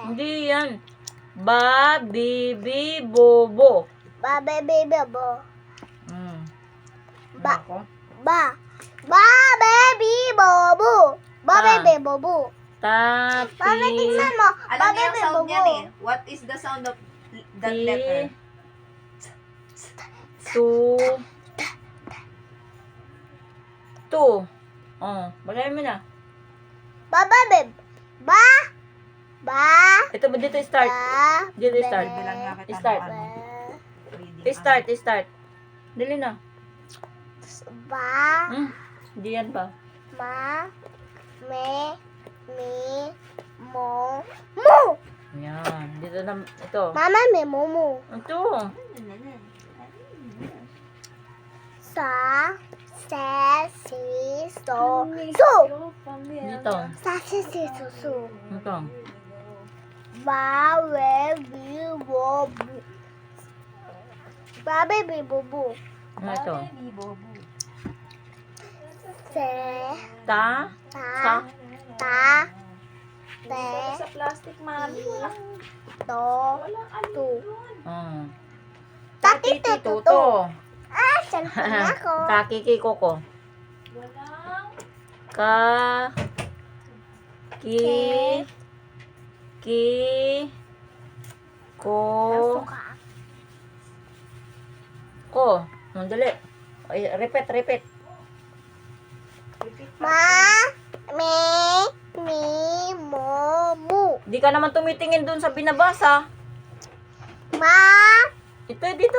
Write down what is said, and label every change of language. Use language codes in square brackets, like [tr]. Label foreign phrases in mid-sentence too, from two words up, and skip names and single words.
[tl] Hindi yan. Ba, bibi, bobo. Ba. Baby. Bo. Ba. Ako? Ba. Ba. Baby. Bobo. Ba. Ta. Baby. Bobo. Tapi. Mami, tingnan mo. Alam Ba. niyo yung Baby. sound Bobo. niyan eh. [en] What is the sound of that Ti. letter? Tu. Tu. [tl] Oh, bagayan mo na. Ba. Baby. Ba. Ba. Ito ba dito start? Ba. Dito start. Bilang nga kita ng Start. ano, Ba. reading. [en] Start, start. [tl] Dali na. Ba. Hindi yan pa. Ma. Me. Mi. Mo. Mo. Yan. Dito na. Ito. Mama, me. Momo. Ito. Sa. Se. Si. So. Su. Dito. Sa. Si. Si. Su. Su. Ito. Ba. We. Bi. Bo. Bu. Ba. Baby. Bubu. Ito. Se. Ta. Ta. Sa. Ta. Te. Sa plastic, mami. Wala. To. Tu. Oh. Tati. Titi, Tutu. tuto. Ah, cellphone ako. Kakiki, koko. Walang. Ka. Ki. Ki. Ko. Suka. Ko. Dali. Ay, repeat. Ma. Me. Mi. Mo. Mu. Di ka naman tumitingin dun sa binabasa. Ma. Ito, dito.